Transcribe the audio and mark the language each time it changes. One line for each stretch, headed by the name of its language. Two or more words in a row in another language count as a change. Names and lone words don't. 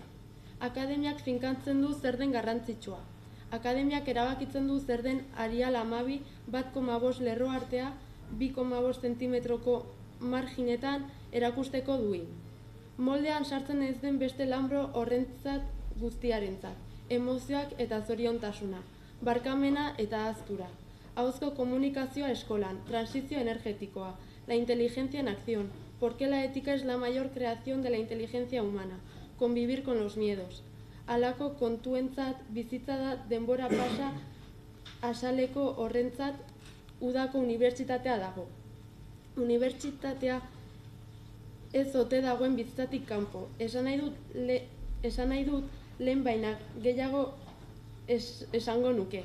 Basque: Akademiak finkatzen du zer den garrantzitsua. Akademiak erabakitzen du zer den Arial 12 1,5 lerro artea 2,5 zentimetroko marginetan erakusteko duin. Moldean sartzen ez den beste lanbro horrentzat guztiarentzat, emozioak eta zoriontasuna, barkamena eta ahaztura. ahozko komunikazioa eskolan, transizio energetikoa,
Spanish: la inteligencia en acción, por qué la ética es la mayor creación de la inteligencia humana, convivir con los miedos.
Basque: Halako kontuentzat bizitza da denbora pasa asaleko horrentzat udako unibertsitatea dago. Unibertsitatea ez ote dagoen bizitzatik kanpo. Esan nahi dut lehen baina gehiago esango nuke.